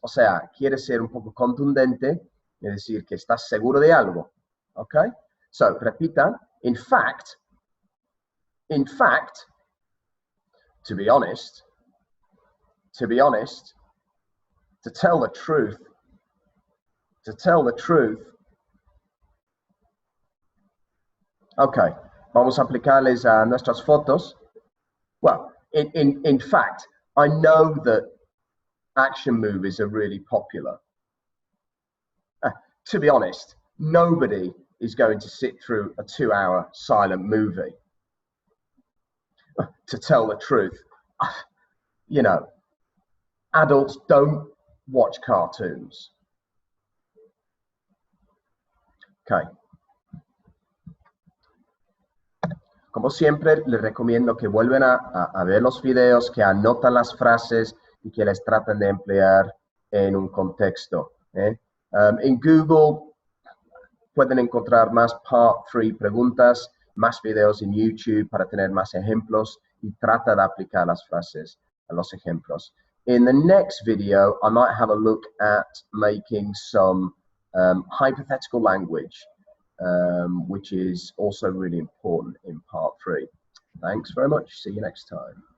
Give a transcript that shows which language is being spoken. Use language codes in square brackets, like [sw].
[es] O sea, quieres ser un poco contundente, es decir, que estás seguro de algo. [en] Okay, so [es] repitan. [en] In fact, to be honest, to tell the truth. [es] Okay, vamos a aplicarles a nuestras fotos. [en] Well, in fact, I know that action movies are really popular. To be honest, nobody is going to sit through a 2-hour silent movie. To tell the truth, you know, adults don't watch cartoons. Okay. [es] Como siempre, les recomiendo que vuelvan a ver los videos, que anotan las frases y que les traten de emplear en un contexto. En Google pueden encontrar más Part 3 preguntas, más videos en YouTube para tener más ejemplos y trata de aplicar las frases a los ejemplos. [en] In the next video, I might have a look at making some hypothetical language, which is also really important in Part 3. Thanks very much. See you next time.